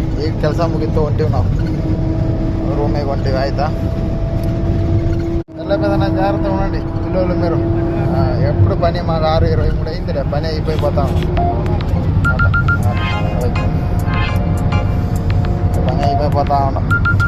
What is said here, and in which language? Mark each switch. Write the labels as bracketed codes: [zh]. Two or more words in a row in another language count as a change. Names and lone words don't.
[kn] ಈಗ ಕೆಲಸ ಮುಗಿತು ಹೊಂಟೀವಿ ನಾವು రూమ్కి ಹೊಂಟೀವಿ ಆಯ್ತಾ. [te] ಎಲ್ಲ పెద్ద జాగ్రత్త ఉండండి పిల్లలు మీరు. ఎప్పుడు పని మాకు 6:23 అయిందిలే పని అయిపోతాం. పని అయిపోతా ఉన్నాం.